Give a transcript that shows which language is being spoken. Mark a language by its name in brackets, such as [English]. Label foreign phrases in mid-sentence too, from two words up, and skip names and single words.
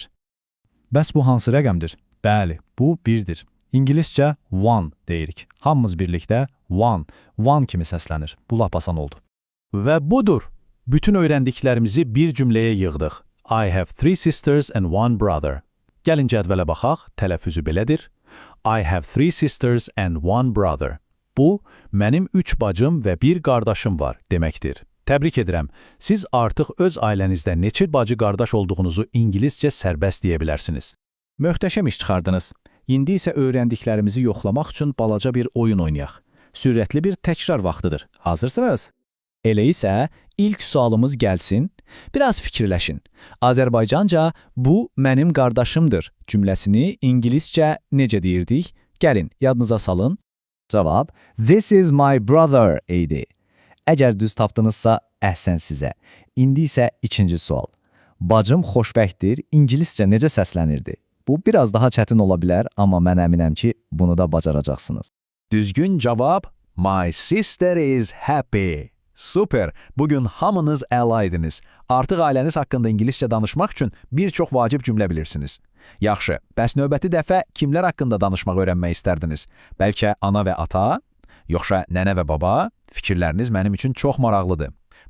[Azerbaijani] Bəs bu hansı rəqəmdir? Bəli, bu 1-dir. İngiliscə 1 deyirik. Hamımız birlikdə 1 kimi səslənir. Bu lap asan oldu. Və budur. Bütün öyrəndiklərimizi bir cümləyə yığdıq. [English] I have 3 sisters and 1 brother. [Azerbaijani] Gəlin cədvələ baxaq, tələffüzü belədir. [English] I have 3 sisters and 1 brother. [Azerbaijani] Bu, mənim 3 bacım və 1 qardaşım var deməkdir. Təbrik edirəm. Siz artıq öz ailənizdə neçə bacı-qardaş olduğunuzu ingiliscə sərbəst deyə bilərsiniz. Möhtəşəm iş çıxardınız. İndi isə öyrəndiklərimizi yoxlamaq üçün balaca bir oyun oynayaq. Sürətli bir təkrar vaxtıdır. Hazırsınız? Elə isə ilk sualımız gəlsin. Biraz fikirləşin. Azərbaycanca bu mənim qardaşımdır cümləsini ingiliscə necə deyirdik? Gəlin, yadınıza salın. Cavab, [English] this is my brother idi. [Azerbaijani] Əgər düz tapdınızsa, əhsən sizə. İndi isə ikinci sual. Bacım xoşbəxtdir, ingiliscə necə səslənirdi? Bu biraz daha çətin ola bilər, amma mən əminəm ki, bunu da bacaracaqsınız. Düzgün cavab [English] My sister is happy. Super. [Azerbaijani] Bugün hamınız əlaydınız. Artıq ailəniz haqqında ingiliscə danışmaq üçün bir çox vacib cümlə bilirsiniz. Yaxşı, bəs növbəti dəfə kimlər haqqında danışmaq öyrənmək istərdiniz? Bəlkə ana və ata, yoxsa nənə və baba? Fikirləriniz mənim üçün çox maraqlıdır.